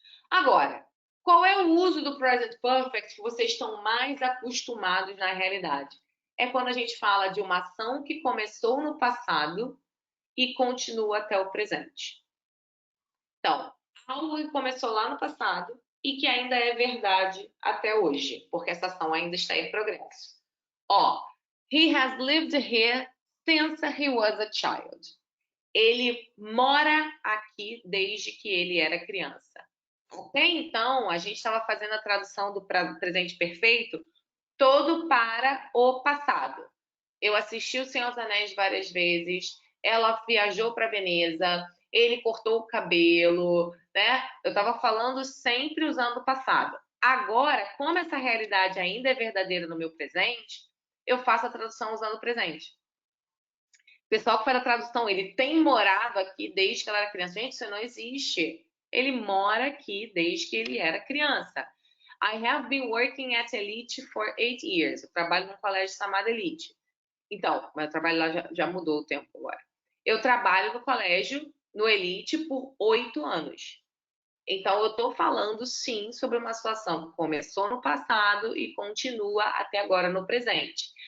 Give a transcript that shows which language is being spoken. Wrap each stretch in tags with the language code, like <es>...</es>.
<pt>Agora, qual é o uso do present perfect que vocês estão mais acostumados na realidade? É quando a gente fala de uma ação que começou no passado e continua até o presente. Então, algo que começou lá no passado e que ainda é verdade até hoje, porque essa ação ainda está em progresso.</pt> <en>Ó, he has lived here since he was a child.</en> <pt>Ele mora aqui desde que ele era criança. Até então, a gente estava fazendo a tradução do presente perfeito todo para o passado. Eu assisti O Senhor dos Anéis várias vezes, ela viajou para Veneza, ele cortou o cabelo, né? Eu estava falando sempre usando o passado. Agora, como essa realidade ainda é verdadeira no meu presente, eu faço a tradução usando o presente. O pessoal que faz a tradução, ele tem morado aqui desde que ela era criança. Gente, isso não existe. Ele mora aqui desde que ele era criança.</pt> <en>I have been working at Elite for 8 years.</en> <pt>Eu trabalho num colégio chamado Elite. Então, meu trabalho lá já mudou o tempo agora. Eu trabalho no colégio, no Elite, por 8 anos. Então, eu estou falando, sim, sobre uma situação que começou no passado e continua até agora no presente.</pt>